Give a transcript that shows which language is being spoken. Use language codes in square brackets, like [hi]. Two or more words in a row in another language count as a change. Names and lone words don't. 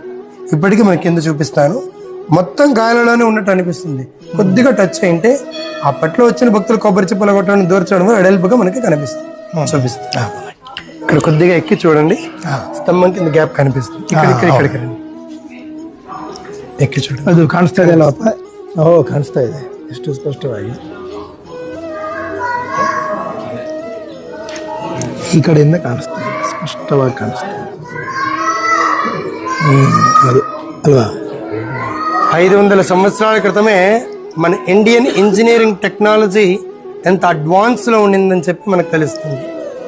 [te] ఇప్పటికీ మనకి కింద చూపిస్తాను. మొత్తం గాలిలోనే ఉన్నట్టు అనిపిస్తుంది. కొద్దిగా టచ్ అయింటే అప్పట్లో వచ్చిన భక్తులు కొబ్బరి చిప్పలు కొట్టడం దూర్చడం ఎడల్పుగా మనకి కనిపిస్తుంది. చూపిస్తుంది. ఇక్కడ కొద్దిగా ఎక్కి చూడండి, స్తంభం కింద గ్యాప్ కనిపిస్తుంది. ఇక్కడికి ఎక్కి చూడు [kn] ಅದು ಕಾಣಿಸ್ತಾ ಇದೆಯಲ್ಲಪ್ಪ. ಕಾಣಿಸ್ತಾ ಇದೆ ಎಷ್ಟು ಸ್ಪಷ್ಟವಾಗಿ. ಈ ಕಡೆಯಿಂದ ಕಾಣಿಸ್ತಾ ಇದೆ, ಸ್ಪಷ್ಟವಾಗಿ ಕಾಣಿಸ್ತಾ ಇದೆ. ಅದು ಅಲ್ವಾ, [te] 500 సంవత్సరాల క్రితమే మన ఇండియన్ ఇంజనీరింగ్ టెక్నాలజీ ఎంత అడ్వాన్స్లో ఉండిందని చెప్పి మనకు తెలుస్తుంది.